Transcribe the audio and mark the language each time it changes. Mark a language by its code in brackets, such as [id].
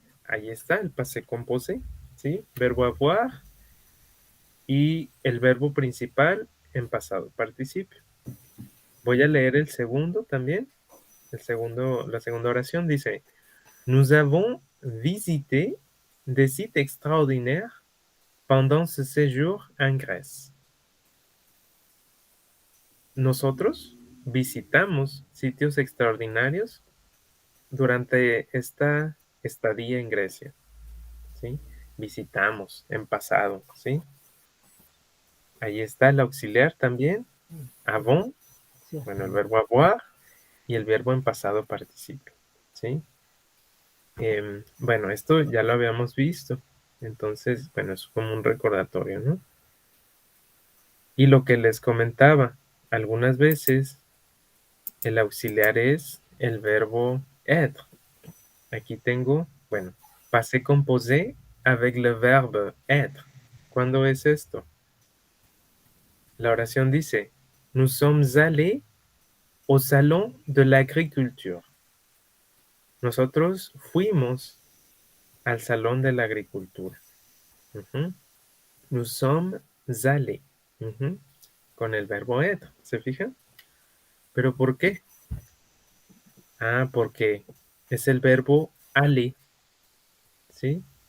[es] Ahí está el passé composé, ¿sí? Verbo avoir y el verbo principal en pasado participio. Voy a leer el segundo también. La segunda oración dice, [fr] nous avons visité des sites extraordinaires pendant ce séjour en Grèce. [es] Nosotros visitamos sitios extraordinarios durante esta estadía en Grecia, ¿sí? Visitamos en pasado, ¿sí? Ahí está el auxiliar también, avons, Sí, bueno, el verbo avoir y el verbo en pasado participio, ¿sí? Bueno, esto ya lo habíamos visto, entonces, bueno, es como un recordatorio, ¿no? Y lo que les comentaba, algunas veces el auxiliar es el verbo être. Aquí tengo, bueno, [fr] passé composé avec le verbe être. [es] ¿Cuándo es esto? La oración dice, [fr] nous sommes allés au salon de l'agriculture. [es] Nosotros fuimos al salón de la agricultura. Ujú. [fr] Nous sommes allés. [es] Ujú. Con el verbo être, ¿se fijan? ¿Pero por qué? Ah, porque es el verbo aller, ¿sí?